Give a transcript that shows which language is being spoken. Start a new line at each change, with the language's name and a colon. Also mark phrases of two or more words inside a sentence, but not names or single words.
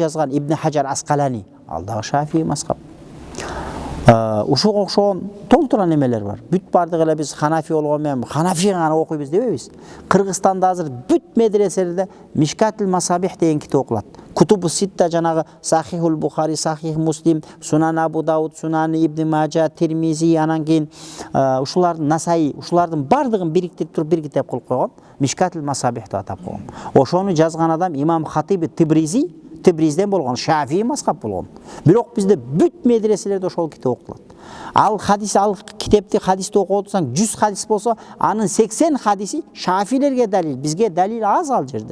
Kyrgyz: Аны жазган Ибн Хаджар Аскалани, ал да Шафии мазхаб. Ушуга окшогон толтура немелер бар. Бүт бардык эле биз Ханафи болгон менен Ханафи гана окуйбуз дебейбиз. Кыргызстанда азыр бүт медреселерде Мишкатул Масабих деген китеп окулат. Кутубу Ситта жанагы Сахихул Бухари, Сахих Муслим, Сунан Абу Дауд, Сунан Ибн Мажа, Тирмизи, анан кийин ушулардын Насаи, ушулардын бардыгын бириктирип туруп бир китеп кылып койгон. Мишкатул Масабих деп атап койгон. Ошону жазган адам Имам Хатиби Тибризден болгон, Шафии мазхаб болгон. Бирок бизде бүт медреселерде ошол китеп окулат. Ал китепти хадисти окуп отурсаң 100 хадис болсо, анын 80 хадиси Шафилерге далил, бизге далил аз ал жерде.